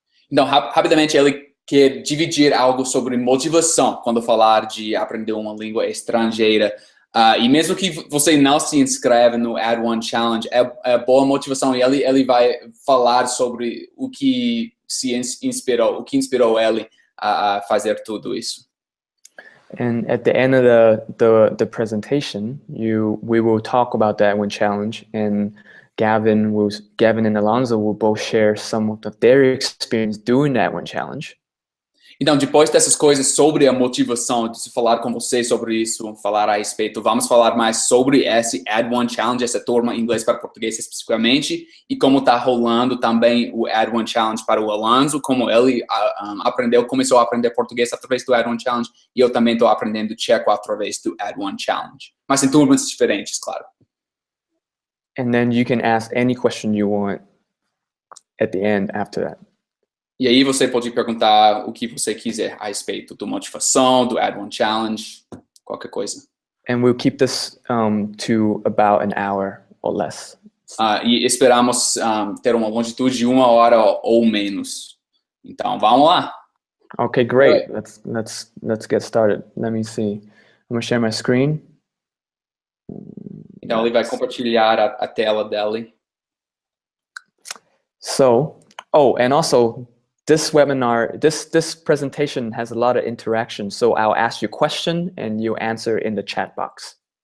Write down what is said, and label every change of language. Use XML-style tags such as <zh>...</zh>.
<pt>Então, rapidamente, ele quer dividir algo sobre motivação quando falar de aprender uma língua estrangeira. E mesmo que você não se inscreve no Add1Challenge, é boa motivação. E ele vai falar sobre o que inspirou ele a fazer tudo isso.</pt> <en>And at the end of the presentation, we will talk about the Add1Challenge, and Gavin and Alonzo will both share some of their experience doing the Add1Challenge.</en> <pt>Então, depois dessas coisas sobre a motivação, de se falar com vocês sobre isso, falar a respeito, vamos falar mais sobre esse Add1Challenge, essa turma inglês para português especificamente, e como está rolando também o Add1Challenge para o Alonso, como ele começou a aprender português através do Add1Challenge, e eu também estou aprendendo tcheco através do Add1Challenge. Mas em turmas diferentes, claro.</pt> <en>And then you can ask any question you want at the end after that.</en> <pt>E aí você pode perguntar o que você quiser a respeito da motivação, do Add1Challenge, qualquer coisa.</pt> <en>And we'll keep this to about an hour or less.</en> <pt>E esperamos ter uma longitude de 1 hora ou menos. Então, vamos lá.</pt> <en>Okay, great. Let's get started. Let me see. I'm gonna share my screen.</en> <pt>Então, ele vai compartilhar a tela dele.</pt> <en>So, and also, this webinar, this presentation has a lot of interaction. So I'll ask you a question and you answer in the chat box.</en>